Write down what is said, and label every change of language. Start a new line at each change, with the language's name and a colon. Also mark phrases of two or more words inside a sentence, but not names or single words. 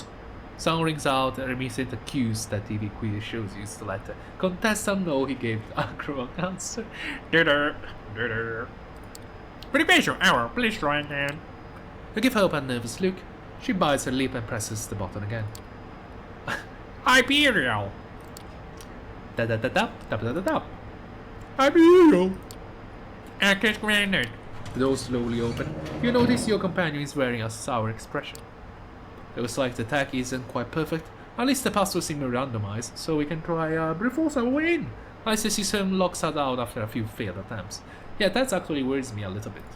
English: Sound rings out, reminiscent the cues that TV quiz shows you to let the contestant know he gave the wrong answer. Prepare your hour, please try again. You give Hope a nervous look. She bites her lip and presses the button again. Hyperial! Tap tap tap tap tap tap tap tap. I'm here. Access granted. The door slowly open. You notice your companion is wearing a sour expression. Looks like the attack isn't quite perfect. At least the password seems randomized, so we can try brute force our way in. I see system locks us out after a few failed attempts. Yeah, that actually worries me a little bit.